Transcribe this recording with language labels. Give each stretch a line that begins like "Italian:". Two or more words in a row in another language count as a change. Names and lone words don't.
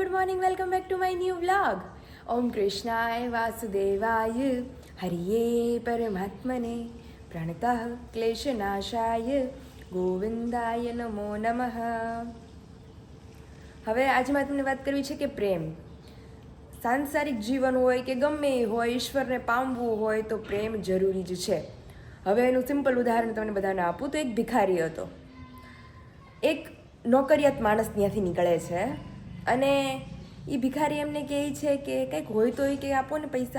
English: morning, welcome back to my new vlog.
Sanskrit: ओम् कृष्णाय वासुदेवाय हरये परमात्मने प्रणतः क्लेशनाशाय गोविन्दाय नमो नमः.
Gujarati: હવે આજે મારે તમને વાત કરવી છે કે પ્રેમ સાંસારિક જીવન હોય કે ગમે હોય ઈશ્વરને પામવું હોય તો પ્રેમ જરૂરી જ છે. હવે એનું સિમ્પલ ઉદાહરણ તમને બધાને આપું તો એક ભિખારી હતો. એક નોકરિયાત માણસ ત્યાંથી નીકળે છે અને એ ભિખારી એમને કહે છે કે કંઈક હોય તો એ કે આપો ને પૈસા.